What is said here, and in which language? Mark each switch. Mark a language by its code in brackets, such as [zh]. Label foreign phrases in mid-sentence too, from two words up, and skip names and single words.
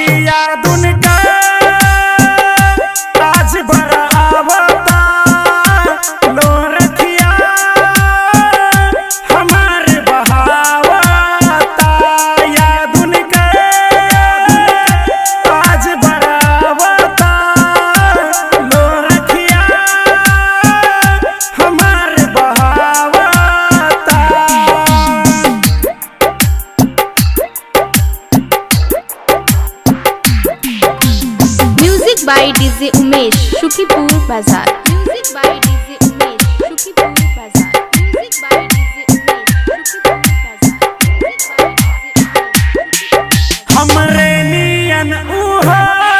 [bho] याद उनका आज बड़ा आवता, लो रखिया हमारे बहावता। याद उनका आज बड़ा आवता, लो रखिया हमारे बहावता। [en] Music by DJ Umesh, Shukipur Bazaar. Music by DJ Umesh, Shukipur Bazaar. Music by DJ Umesh, Shukipur Bazaar. Music by DJ Umesh, Shukipur Bazaar. [bho] हमरे नियन उहा